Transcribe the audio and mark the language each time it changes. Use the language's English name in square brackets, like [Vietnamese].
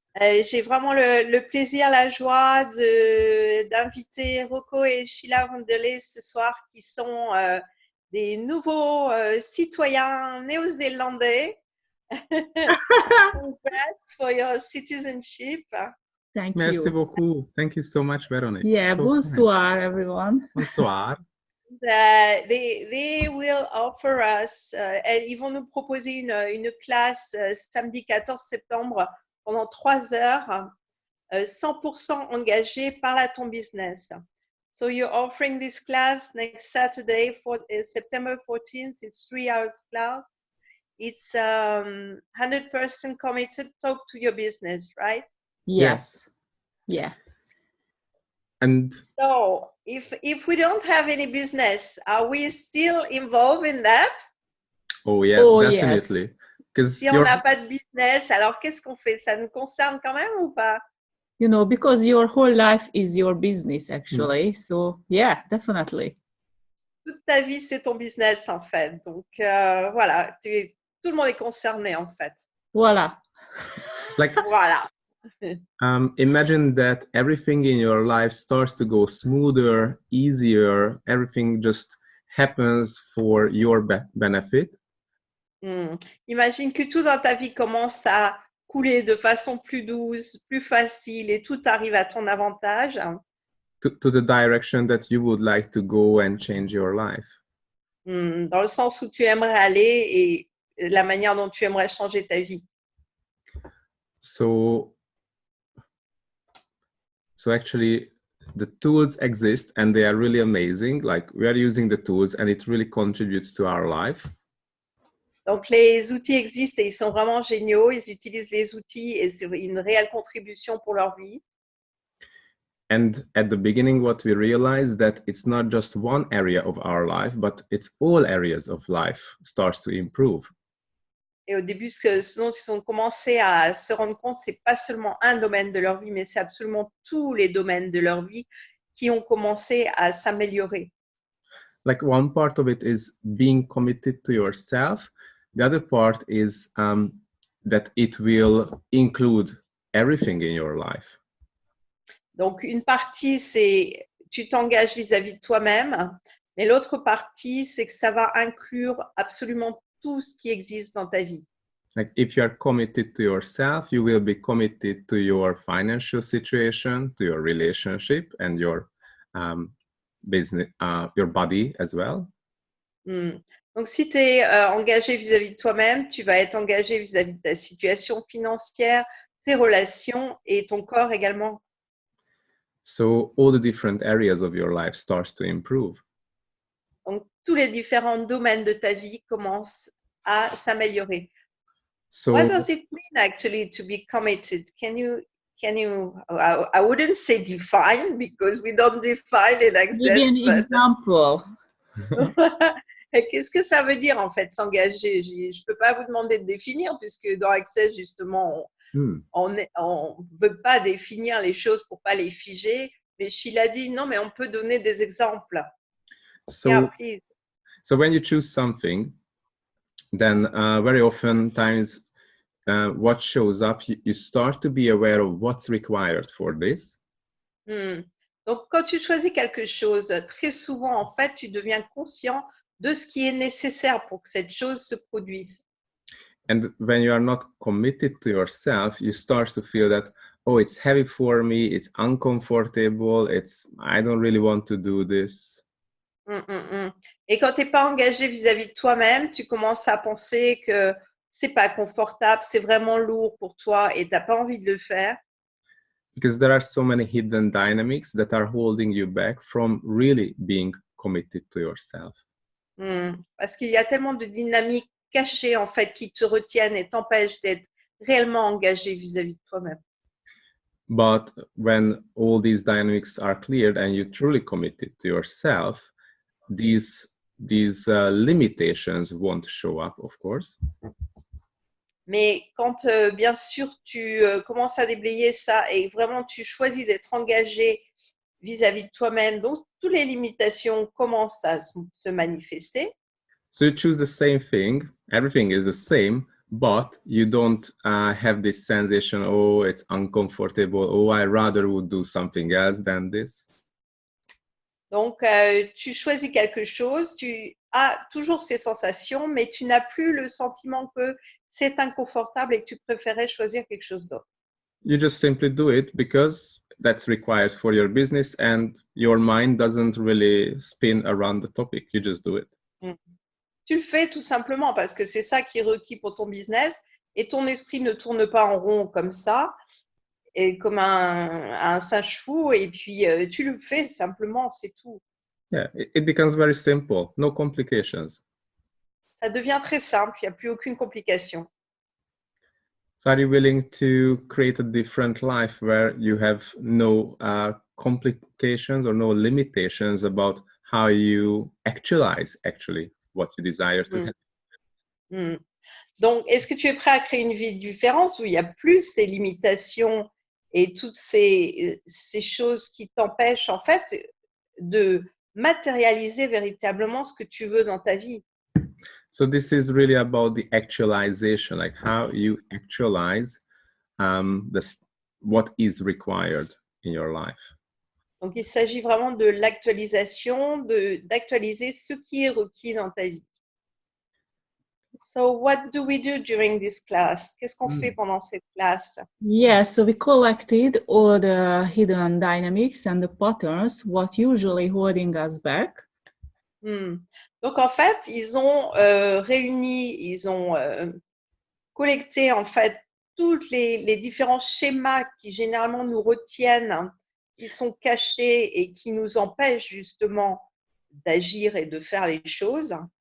[French] J'ai vraiment le plaisir, la joie d'inviter Rocco et Sheila Rondelet ce soir, qui sont des nouveaux citoyens néo-zélandais. [English] Congrats for your citizenship. Thank [French] Merci [English] you. [French] beaucoup. [English] Thank you so much, Veronique. Yeah, So kind. [French] bonsoir, [English] everyone. [French] Bonsoir. [English] They will offer us, [French] ils vont nous proposer une classe samedi 14 septembre pendant 3 heures, 100% engagée par la Ton Business. [English] So you're offering this class next Saturday, September 14th. It's 3 hours class. It's 100% committed. Talk to your business, right? Yes. Yeah. And So if we don't have any business, are we still involved in that? oh yes, Oh, definitely. yes. Because [French] Si on n'a pas de business, alors qu'est-ce qu'on fait? Ça nous concerne quand même ou pas? [English] You know, because your whole life is your business, actually. So, yeah, definitely. [French] Toute ta vie, c'est ton business, en fait. Donc, voilà, tout le monde est concerné, en fait. Voila. [English] like [French] Voilà. [English] imagine that everything in your life starts to go smoother, easier. Everything just happens for your benefit. [French] Imagine que tout dans ta vie commence à couler de façon plus douce, plus facile, et tout arrive à ton avantage. [English] To the direction that you would like to go and change your life. [French] Dans le sens où tu aimerais aller et la manière dont tu aimerais changer ta vie. [English] So actually, the tools exist and they are really amazing. Like, we are using the tools and it really contributes to our life. [French] Donc, les outils existent et ils sont vraiment géniaux. Ils utilisent les outils et c'est une réelle contribution pour leur vie. [English] And at the beginning, what we realized that it's not just one area of our life, but it's all areas of life starts to improve. [French] Et au début, ce dont ils ont commencé à se rendre compte, c'est pas seulement un domaine de leur vie, mais c'est absolument tous les domaines de leur vie qui ont commencé à s'améliorer. [English] Like, one part of it is being committed to yourself. The other part is that it will include everything in your life. [French] Donc, une partie, c'est tu t'engages vis-à-vis de toi-même, mais l'autre partie, c'est que ça va inclure absolument tout ce qui existe dans ta vie. [English] Like, if you are committed to yourself, you will be committed to your financial situation, to your relationship, and your business, your body as well. [French] Donc, si tu es engagé vis-à-vis de toi-même, tu vas être engagé vis-à-vis de ta situation financière, tes relations et ton corps également. [English] So all the different areas of your life starts to improve. [French] Donc, tous les différents domaines de ta vie commencent à s'améliorer. [English] So What does it mean actually to be committed? Can you I wouldn't say define because we don't define in Access. Give me an example. [French] Qu'est-ce que ça veut dire en fait s'engager? Je ne peux pas vous demander de définir puisque dans Access justement on ne veut pas définir les choses pour pas les figer. Mais Sheila dit non, mais on peut donner des exemples. [English] So when you choose something, then very often times what shows up, you start to be aware of what's required for this. [French] Donc, quand tu choisis quelque chose, très souvent, en fait, tu deviens conscient de ce qui est nécessaire pour que cette chose se produise. [English] And when you are not committed to yourself, you start to feel that, oh, it's heavy for me, it's uncomfortable, I don't really want to do this. [French] Et quand tu n'es pas engagé vis-à-vis de toi-même, tu commences à penser que c'est pas confortable, c'est vraiment lourd pour toi et tu n'as pas envie de le faire. [English] Because there are so many hidden dynamics that are holding you back from really being committed to yourself. [French] Parce qu'il y a tellement de dynamiques cachées en fait qui te retiennent et t'empêchent d'être réellement engagé vis-à-vis de toi-même. [English] But when all these dynamics are cleared and you're truly committed to yourself, these limitations won't show up, of course. [French] Mais quand, bien sûr, tu commences à déblayer ça et vraiment tu choisis d'être engagé vis-à-vis de toi-même, donc toutes les limitations commencent à se manifester. [English] So you choose the same thing, everything is the same, but you don't have this sensation, oh, it's uncomfortable, oh, I rather would do something else than this. [French] Donc, tu choisis quelque chose, tu as toujours ces sensations, mais tu n'as plus le sentiment que c'est inconfortable et que tu préférais choisir quelque chose d'autre. [English] You just simply do it because that's required for your business and your mind doesn't really spin around the topic. You just do it. [French] Tu le fais tout simplement parce que c'est ça qui est requis pour ton business et ton esprit ne tourne pas en rond comme ça, et comme un singe fou, et puis tu le fais simplement, c'est tout. [English] Yeah, it becomes very simple, no complications. [French] Ça devient très simple, il n'y a plus aucune complication. [English] So are you willing to create a different life where you have no complications or no limitations about how you actualize actually what you desire to have? [French] Donc, est-ce que tu es prêt à créer une vie différente où il n'y a plus ces limitations et toutes ces choses qui t'empêchent en fait de matérialiser véritablement ce que tu veux dans ta vie? [English] So this is really about the actualization, like how you actualize what is required in your life. [French] Donc, il s'agit vraiment de l'actualisation, d'actualiser ce qui est requis dans ta vie. [English] So, what do we do during this class? [French] Qu'est-ce qu'on fait pendant cette classe? [English] Yeah, so we collected all the hidden dynamics and the patterns, what usually holding us back. [French] Donc, en fait, ils ont réuni, ils ont collecté en fait tous les différents schémas qui généralement nous retiennent, qui sont cachés et qui nous empêchent justement d'agir et de faire les choses.